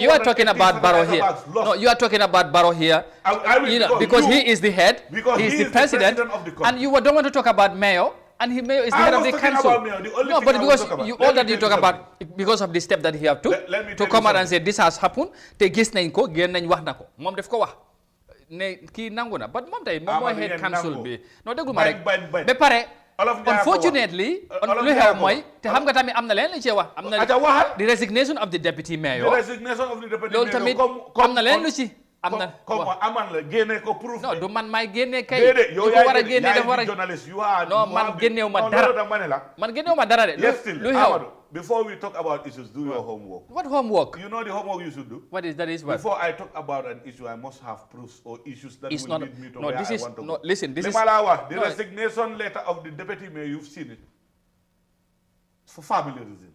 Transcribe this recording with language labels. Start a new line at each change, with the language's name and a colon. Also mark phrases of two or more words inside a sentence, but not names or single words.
English: You are talking about Barrow here. No, you are talking about Barrow here. I will, because he is the head. Because he is the president of the country. And you don't want to talk about mayor. And mayor is the head of the council. No, but because all that you talk about, because of the step that he have took to come out and say this has happened,
Wolof: te gis nañ ko, gen nañ wax nako. Mom def ko wax. Ne ki nangu na. But mom tay mom moy
English: head council
Wolof: bi. No deglu ma rek. Be pare unfortunately, lu xew mooy te xam nga tamit am na leen li ci wax am na
English: the resignation of the deputy mayor. The resignation of the deputy mayor.
Wolof: Loolu tamit am na leen lu ci am na aman la génne ko proof. Non du man may génne kay. Yow ko war a génne dafa war a
English: journalist you are.
Wolof: Non man génnew ma dara. Man génnew ma dara de. Lu xew.
English: Before we talk about issues, do your homework. What homework? You know the homework you should do? What is that? Before I talk about an issue, I must have proofs or issues that will lead me to where I want to go. Listen, this is... The resignation letter of the deputy mayor, you've seen it. It's for family reasons.